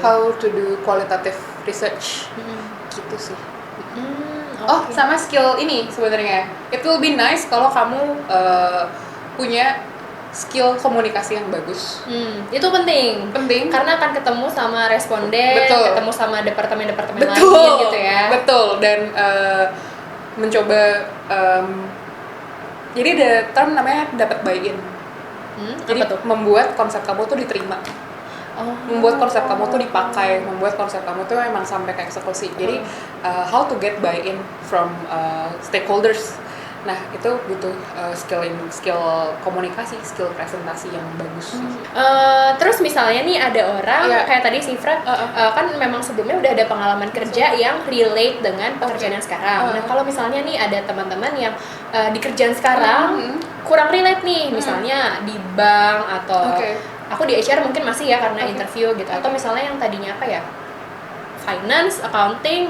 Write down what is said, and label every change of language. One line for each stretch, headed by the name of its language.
English: How to do qualitative research.
Indonesian: Gitu sih. Oh, Oke. sama skill ini sebenarnya.
English: It will be nice
Indonesian: kalau kamu punya skill komunikasi yang bagus. Itu penting. Penting. Karena akan ketemu sama responden, Betul. ketemu sama departemen-departemen lain gitu ya. Betul. Dan mencoba jadi ada term namanya dapat buy-in. Jadi Apa tuh? membuat konsep kamu tuh diterima. Membuat konsep kamu tuh dipakai, membuat konsep kamu tuh memang sampai ke eksekusi.
English: Jadi how to get buy-in from stakeholders.
Indonesian: Nah, itu butuh skill komunikasi, skill presentasi yang bagus. Terus misalnya nih ada orang Iya. kayak tadi si Fred kan memang sebelumnya udah ada pengalaman kerja yang relate dengan pekerjaan yang sekarang. Nah kalau misalnya nih ada teman-teman yang di kerjaan sekarang kurang relate nih, misalnya di bank atau aku di HR mungkin masih ya karena interview gitu, atau misalnya yang tadinya apa ya, finance, accounting,